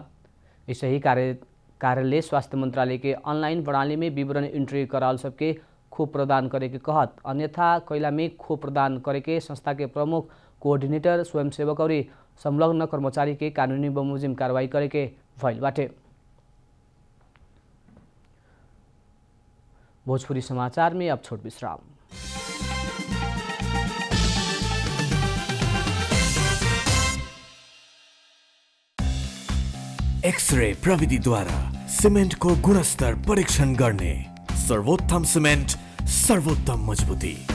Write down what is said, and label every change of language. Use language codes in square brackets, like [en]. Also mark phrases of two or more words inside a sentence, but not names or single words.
[bho] ऐसे ही कार्यालय स्वास्थ्य मंत्रालय के ऑनलाइन प्रणाली में विवरण एंट्री कराल सबके खोप प्रदान करे के कहत, अन्यथा कैला में खोप प्रदान करे के संस्था के प्रमुख, कोऑर्डिनेटर, स्वयंसेवक और संलग्न कर्मचारी के कानूनी बमोजिम कार्रवाई करे के भइल बाटे। भोजपुरी समाचार में अब छोट विश्राम। [ne] एक्सरे प्रविधि द्वारा सिमेन्टको गुणस्तर परीक्षण गर्ने सर्वोत्तम सिमेन्ट, सर्वोत्तम मजबुती।